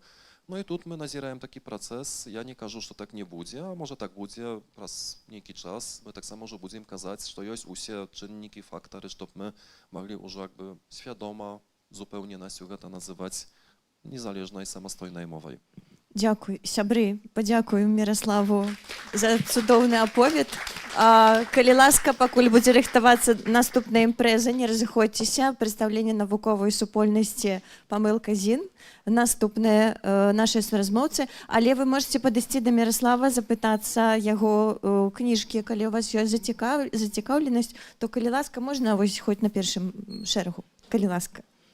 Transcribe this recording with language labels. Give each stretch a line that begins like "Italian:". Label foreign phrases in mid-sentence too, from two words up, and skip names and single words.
Polish: No i tu my nazieramy taki proces. Ja nie każę, że tak nie będzie, a może tak będzie raz nieki czas. My tak samo, że będziemy kazać, że jest usie czynniki, faktory, żeby my mogli już jakby świadomo zupełnie nas to nazywać niezależnej, samostojnej mową.
Belarusian: Дякую, сябры, падзякую Міраславу за цудоўны аповед. Калі ласка, пакуль будзе рыхтавацца наступная імпрэза, не разыходзьцеся, прадстаўленне навуковай супольнасці памылка ЗІН, наступныя нашы суразмоўцы, але вы можете падысці да Міраслава, запытацца яго кніжкі, калі у вас ёсць зацікаўленасць, то калі ласка, можна вось хоць на першым шэрагу, калі ласка.